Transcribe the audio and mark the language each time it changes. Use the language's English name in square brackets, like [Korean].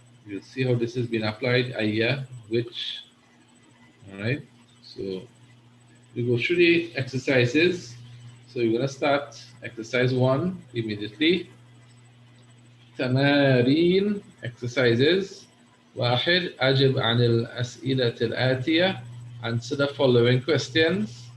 [English] You'll see how this has been applied, ayya, which, all right? So we go through the exercises. So you're gonna start exercise 1 immediately. تمارين exercises. [Arabic] واحد أجب عن الأسئلة الآتية. [English] Answer the following questions.